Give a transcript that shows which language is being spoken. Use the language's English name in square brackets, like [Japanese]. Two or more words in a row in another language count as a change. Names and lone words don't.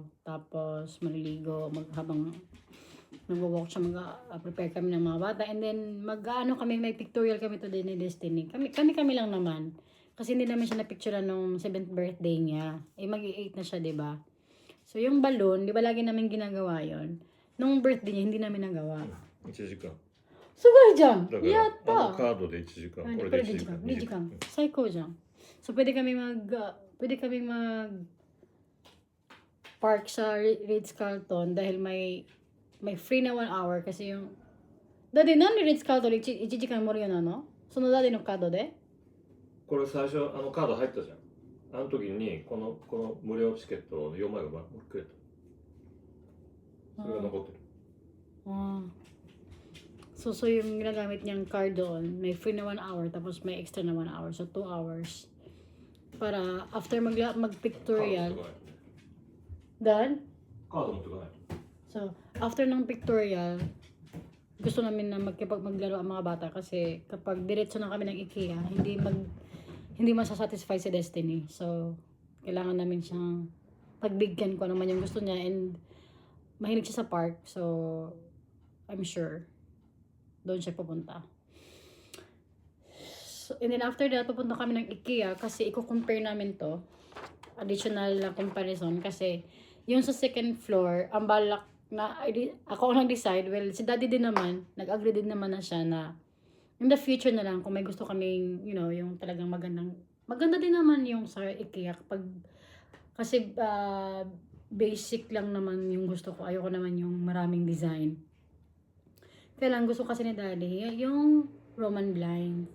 [Filipino] Tapos, maliligo, habang nag-walk siya, mag-prepare kami ng mga bata. [English] And then, [Filipino] may pictorial kami today ni Destiny. Kami lang naman. Kasi hindi naman siya na-picturean nung 7th birthday niya. Mag-8 na siya, diba? So, yung balloon, di ba lagi namin ginagawa yon? Nung birthday niya, hindi namin nagawa. [Japanese] 1 時間。すごいじゃんだからやったあのカードで1時間、これで1時間、 2時間。最高じゃん。 [Filipino] So, pwede kami park sa Ritz-Carlton dahil may free na 1 hour kasi yung... Dati, nan ni [Japanese] Ritz-Carlton 1 時間もらえるの？そのdatiのカードで？これ最初あのカード入ったじゃん。あの時にこの無料チケット4枚がもうくれた。それが残ってる。 [Filipino] So yung ginagamit niyang card doon, may free na 1 hour, tapos may extra na 1 hour, so 2 hours. Para after mag-pictorial, done? [Japanese] カード持ってかないと。 [Filipino] So, after ng pictorial, gusto namin na maglaro ang mga bata kasi kapag diretso na kami ng IKEA, hindi masasatisfy si Destiny. So, kailangan namin siyang pagbigyan ko naman yung gusto niya, and mahilig siya sa park. So, [English] I'm sure [Filipino] doon siya pupunta. [English] So, and then after that, [Filipino] pupunta kami ng IKEA kasi i-compare namin to. Additional na comparison kasi yung sa second floor, ang balak na ako ang nag-decide, well, si daddy din naman, nag-agree din naman na siya na [English] in the future [Filipino] na lang, kung may gusto kaming, yung talagang maganda din naman yung sa IKEA kasi basic lang naman yung gusto ko. Ayoko naman yung maraming design. Kaya lang gusto kasi ni daddy yung Roman blinds.